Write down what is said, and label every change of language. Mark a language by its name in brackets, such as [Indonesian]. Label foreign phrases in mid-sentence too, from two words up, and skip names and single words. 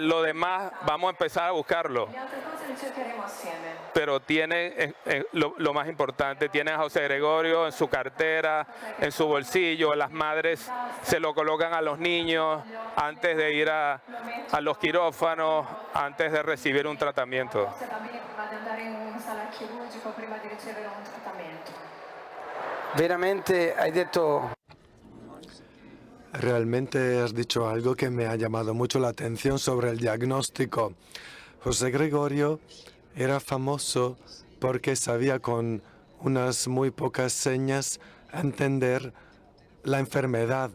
[Spanish] Lo demás vamos a empezar a buscarlo. Pero tiene lo más importante, tiene a José Gregorio en su cartera, en su bolsillo. Las madres se lo colocan a los niños antes de ir a los quirófanos, antes de recibir un tratamiento. [Italian] Veramente hai detto. [Spanish] Realmente has dicho algo que me ha llamado mucho la atención sobre el diagnóstico. José Gregorio era famoso porque sabía con unas muy pocas señas entender la enfermedad.